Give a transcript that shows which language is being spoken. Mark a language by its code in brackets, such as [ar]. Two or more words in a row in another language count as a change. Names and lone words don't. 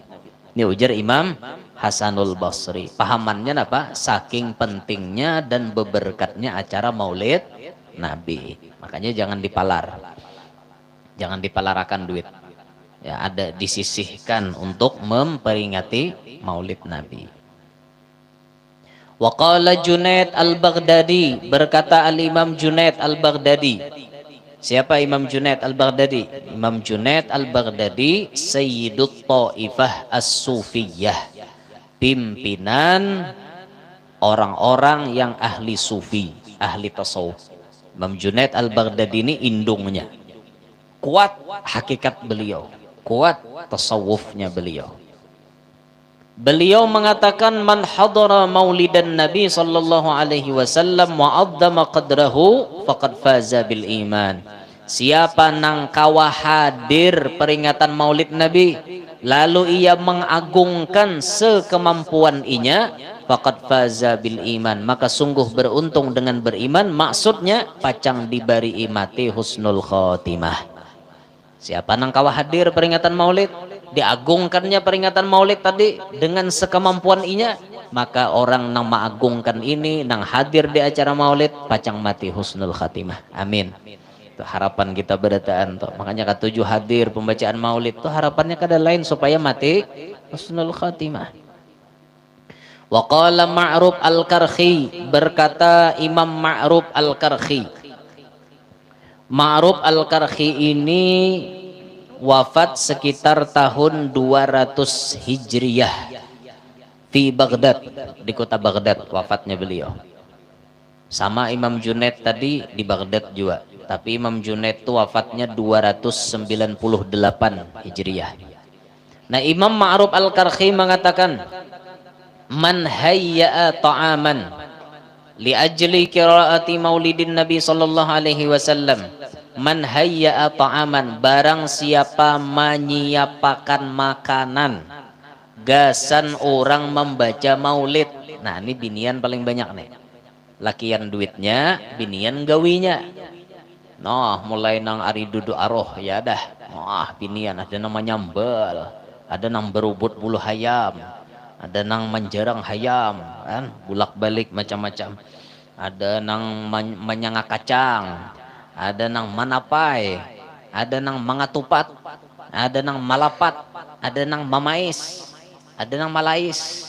[bjn] Ini ujar Imam Hasanul Basri. Pahamannya apa? [id] Saking pentingnya dan beberkatnya acara maulid Nabi. [bjn] Makanya jangan dipalar. Jangan dipalarakan duit. [id] Ya, ada disisihkan untuk memperingati maulid Nabi. [ar] وقال [id] Junaid Al-Baghdadi, berkata Al-Imam Junaid Al-Baghdadi. Siapa Imam Junaid Al-Baghdadi? Imam Junaid Al-Baghdadi [ar] سيد الطائفة الصوفية, [id] pimpinan orang-orang yang ahli sufi, ahli tasawuf. [bjn] Imam Junaid Al-Baghdadi ini indungnya. Kuat hakikat beliau, kuat tasawufnya beliau. [id] Beliau mengatakan, [ar] من حضر مولد النبي صلى الله عليه وسلم وعظم قدره فقد فاز بالإيمان. [bjn] Siapa nang kawa hadir peringatan maulid Nabi lalu ia mengagungkan sekemampuan inya, [ar] فقد فاز بالإيمان, [bjn] maka sungguh beruntung dengan beriman. Maksudnya pacang dibari imati [ar] حسن الخاتمة. [bjn] Siapa nang kawa hadir peringatan maulid, diagungkannya peringatan maulid tadi dengan sekemampuan inya, maka orang nang mengagungkan ini, nang hadir di acara maulid, pacang mati [ar] حسن الخاتمة. [bjn] Amin. Itu harapan kita berataan tuh. Makanya ketujuh hadir pembacaan maulid tuh harapannya kada lain supaya mati [ar] حسن الخاتمة. وقال [id] Ma'ruf Al-Karhi, berkata Imam Ma'ruf Al-Karhi. Ma'ruf Al-Karhi ini wafat sekitar tahun 200 Hijriyah di Baghdad, di kota Baghdad wafatnya beliau. Sama Imam Junaid tadi di Baghdad juga, tapi Imam Junaid itu wafatnya 298 Hijriyah. Nah, Imam Ma'ruf Al-Karhi mengatakan, [ar] من هيأ طعاما لأجل قراءة مولد النبي صلى الله عليه وسلم، من هيأ طعاما, [id] barang siapa menyiapkan makanan gasan orang membaca maulid. [bjn] Nah, ini binian paling banyak nih, lakian duitnya, binian gawinya. Nah, mulai nang ari duduk aroh ya dah, wah binian ada nang menyambal, ada nang berubut bulu hayam, ada nang menjerang hayam kan, bulak balik macam-macam, ada nang menyanga kacang, ada nang manapai, ada nang mangatupat, ada nang malapat, ada nang mamais, ada nang malais.